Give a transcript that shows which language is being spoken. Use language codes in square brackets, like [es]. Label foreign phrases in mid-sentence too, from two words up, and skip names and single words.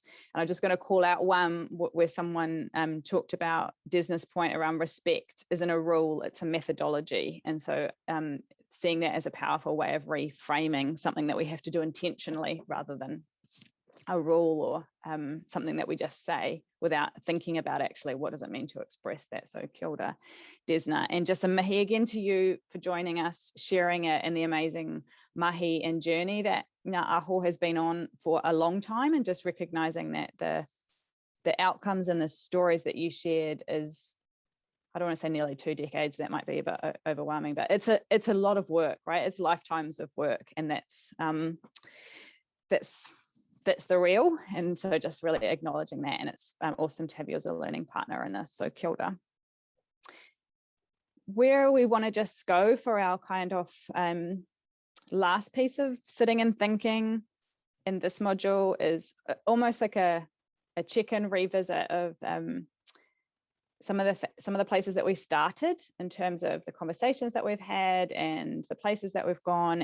[en] And I'm just going to call out one where someone talked about Desna's point around respect isn't a rule, it's a methodology. And so seeing that as a powerful way of reframing something that we have to do intentionally rather than a rule or something that we just say without thinking about actually what does it mean to express that. So [mi] kia ora, [en] Desna, and just a mahi again to you for joining us, sharing it in the amazing mahi and journey that Ngā Aho has been on for a long time, and just recognizing that the outcomes and the stories that you shared is, I don't want to say nearly 2 decades, that might be a bit overwhelming, but it's a lot of work, right? It's lifetimes of work, and that's the real. And so just really acknowledging that, and it's awesome to have you as a learning partner in this. So [mi] kia ora. [en] Where we want to just go for our kind of last piece of sitting and thinking in this module is almost like a check-in revisit of some of the places that we started in terms of the conversations that we've had and the places that we've gone.